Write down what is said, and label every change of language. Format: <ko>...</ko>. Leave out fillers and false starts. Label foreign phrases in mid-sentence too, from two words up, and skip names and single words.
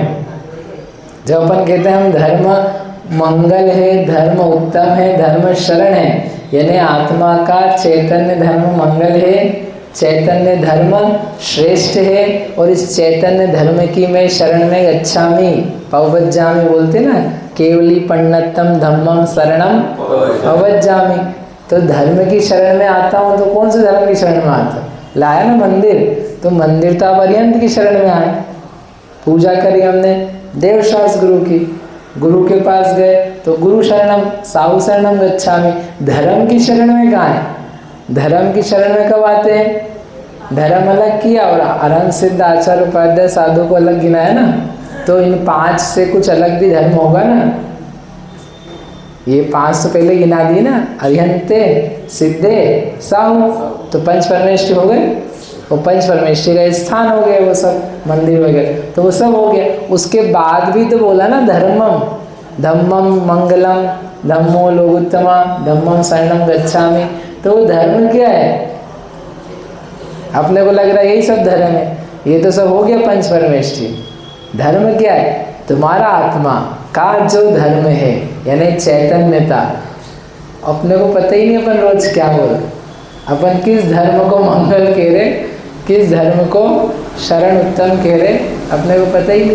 <hi>जब अपन कहते हैं हम धर्म मंगल है, धर्म उत्तम है, धर्म शरण है, यानी आत्मा का चैतन्य धर्म मंगल है, चैतन्य धर्म श्रेष्ठ है, और इस चैतन्य धर्म की मैं शरण में</hi> <pi>गच्छामि, पवज्जामि</pi> <hi>बोलते ना,</hi> <pra>केवली पण्णत्तम धम्मम शरणम पवज्जामि।</pra> <hi>तो धर्म की शरण में आता हूँ, तो कौन से धर्म की शरण में आता? लाया ना मंदिर, तो मंदिरता पर्यंत की शरण में आए, पूजा करी हमने देवशास्त्र गुरु की, गुरु के पास गए तो</hi> <pra>गुरु शरणम साहु शरणम गच्छामि।</pra> <hi>धर्म की शरण में कहाँ है? धर्म की शरण में कब आते हैं? धर्म अलग किया और अरहंत सिद्ध आचार्य उपाध्याय साधु को अलग गिनाया ना, तो इन 5 से कुछ अलग भी धर्म होगा ना। ये 5 तो पहले गिना दिए ना,</hi> <pra>अरिहंते, सिद्धे, साहु,</pra> <hi>तो पंच परमेष्टि हो गए। वो पंच परमेष्टि का स्थान हो गए, वो सब मंदिर वगैरह, तो वो सब हो गया। उसके बाद भी तो बोला ना</hi> <pra>धर्मम धम्मम मंगलम धम्मो लोकोत्तमा धम्मम शरणम गच्छामि।</pra> <hi>तो वो धर्म क्या है? अपने को लग रहा है यही सब धर्म है, ये तो सब हो गया पंच परमेष्टि। धर्म क्या है? तुम्हारा आत्मा का जो धर्म है, यानी चैतन्यता। अपने को पता ही नहीं अपन रोज क्या बोल, अपन किस धर्म को मंगल कह रहे, किस धर्म को शरण उत्तम कह रहे, अपने को पता ही नहीं।</hi>